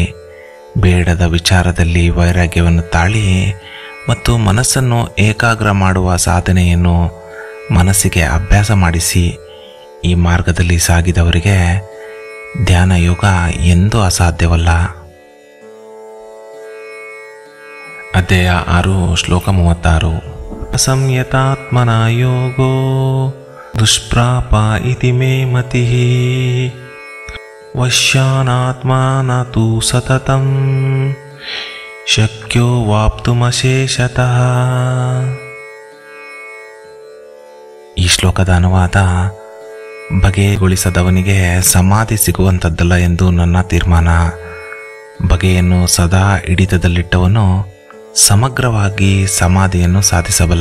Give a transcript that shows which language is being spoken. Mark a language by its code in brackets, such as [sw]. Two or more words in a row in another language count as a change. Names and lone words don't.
[kn] ಬೇಡದ ವಿಚಾರದಲ್ಲಿ ವೈರಾಗ್ಯವನ್ನು ತಾಳಿ ಮತ್ತು ಮನಸ್ಸನ್ನು ಏಕಾಗ್ರ ಮಾಡುವ ಸಾಧನೆಯನ್ನು ಮನಸ್ಸಿಗೆ ಅಭ್ಯಾಸ ಮಾಡಿಸಿ. ಈ ಮಾರ್ಗದಲ್ಲಿ ಸಾಗಿದವರಿಗೆ ಧ್ಯಾನ ಯೋಗ ಎಂದೂ ಅಸಾಧ್ಯವಲ್ಲ. ಅಧ್ಯಾಯ 6 ಶ್ಲೋಕ 36. [sa] ಸಂಯತಾತ್ಮನ ಯೋಗೋ ದುಷ್ಪ್ರಾಪ ಇತಿ ಮೇ ಮತಿಃ ವಶ್ಯಾನಾತ್ಮನ ತು ಸತತಂ ಶಕ್ಯೋ ವಾಪ್ತುಮಶೇಷತಃ. [kn] ಈ ಶ್ಲೋಕದ ಅನುವಾದ, ಬಗೆಗೊಳಿಸದವನಿಗೆ ಸಮಾಧಿ ಸಿಗುವಂಥದ್ದಲ್ಲ ಎಂದು ನನ್ನ ತೀರ್ಮಾನ. ಬಗೆಯನ್ನು ಸದಾ ಹಿಡಿತದಲ್ಲಿಟ್ಟವನು ಸಮಗ್ರವಾಗಿ ಸಮಾಧಿಯನ್ನು ಸಾಧಿಸಬಲ್ಲ.